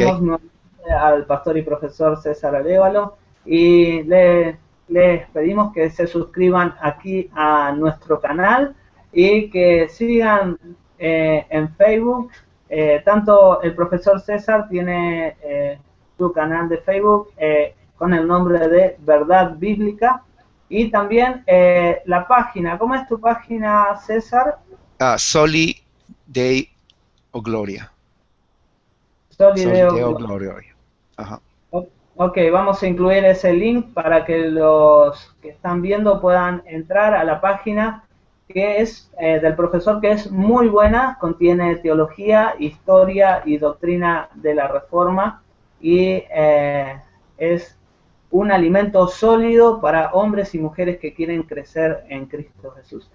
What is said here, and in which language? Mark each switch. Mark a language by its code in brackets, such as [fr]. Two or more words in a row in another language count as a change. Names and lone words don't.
[es] Agradecemos al pastor y profesor César Arévalo y les pedimos que se suscriban aquí a nuestro canal y que sigan en Facebook. Tanto el profesor César tiene su canal de Facebook con el nombre de Verdad Bíblica, y también la página. ¿Cómo es tu página, César? Soli Dei o Gloria. Soli Solideo Deo Gloria. Gloria. Ajá. Ok, vamos a incluir ese link para que los que están viendo puedan entrar a la página, que es del profesor, que es muy buena, contiene teología, historia y doctrina de la Reforma, y es un alimento sólido para hombres y mujeres que quieren crecer en Cristo Jesús.